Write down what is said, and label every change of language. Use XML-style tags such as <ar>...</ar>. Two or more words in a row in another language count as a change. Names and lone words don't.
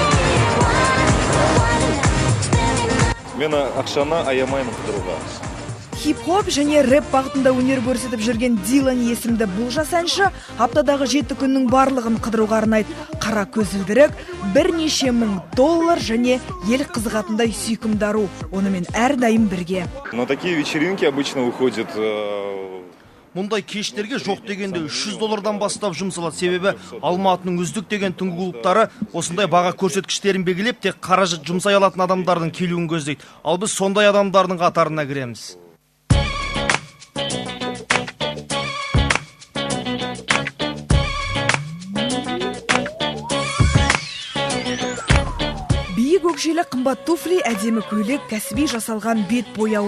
<kk>Мен ақшаны аямаймын қыдыруға. Хип-хоп және рэп бағытында өнер көрсетіп жүрген Дилан есімді бұл жас әнші аптадағы 7 күннің барлығын қыдыруға арнайды. Қара көзілдірік, бірнеше мың $1000 және ел қызығатындай сүйкімді ару. Онымен әрдайым бірге.</kk> <ru>На такие вечеринки обычно выходят</ru> <kk>Мұндай кештерге жоқ дегенде $300 бастап жұмсалады. Себебі Алматының үздік деген түнгі клубтары осындай баға көрсеткіштерін белгілеп, тек қаражат жұмсай алатын адамдардың келуін көздейді. Ал біз сондай адамдардың қатарына кіреміз. Көкшелі қымбат туфли, әдемі көйлек, кәсіби жасалған бет бояуы.</kk>